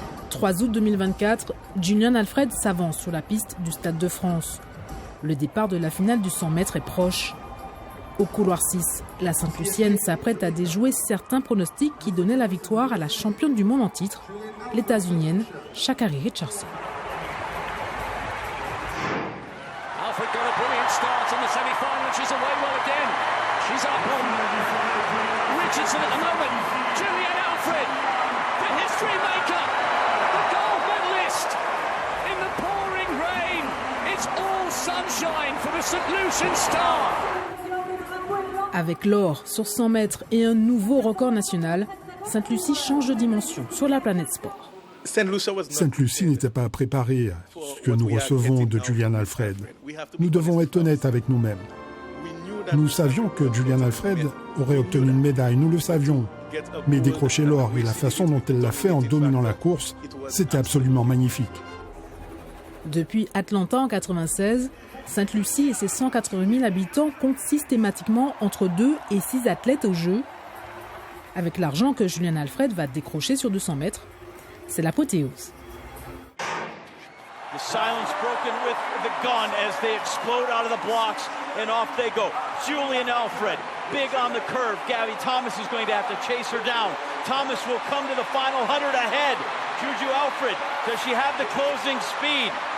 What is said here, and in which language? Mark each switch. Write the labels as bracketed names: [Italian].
[French] 3 août 2024, Julien Alfred s'avance sur la piste du Stade de France. Le départ de la finale du 100 mètres est proche. Au couloir 6, la Sainte-Lucienne s'apprête à déjouer certains pronostics qui donnaient la victoire à la championne du monde en titre, l'États-Unienne Sha'Carri Richardson. [English] Alfred got a brilliant start in the semi-final and she's away well again. She's up on Richardson at the moment. Julian Alfred, the history maker, the gold medalist in the pouring rain. It's all sunshine for the St. Lucian star. [French] Avec l'or sur 100 mètres et un nouveau record national, Sainte-Lucie change de dimension sur la planète sport. Sainte-Lucie n'était pas préparée à ce que nous recevons de Julian Alfred. Nous devons être honnêtes avec nous-mêmes. Nous savions que Julian Alfred aurait obtenu une médaille, nous le savions. Mais décrocher l'or et la façon dont elle l'a fait en dominant la course, c'était absolument magnifique. Depuis Atlanta en 1996, Sainte-Lucie et ses 180 000 habitants comptent systématiquement entre 2 et 6 athlètes aux Jeux. Avec l'argent que Julian Alfred va décrocher sur 200 mètres, c'est l'apothéose. [English] The silence broken with the gun as they explode out of the blocks and off they go. Julian Alfred, big on the curve. Gabby Thomas is going to have to chase her down. Thomas will come to the final 100 ahead. Juju Alfred, does she have the closing speed?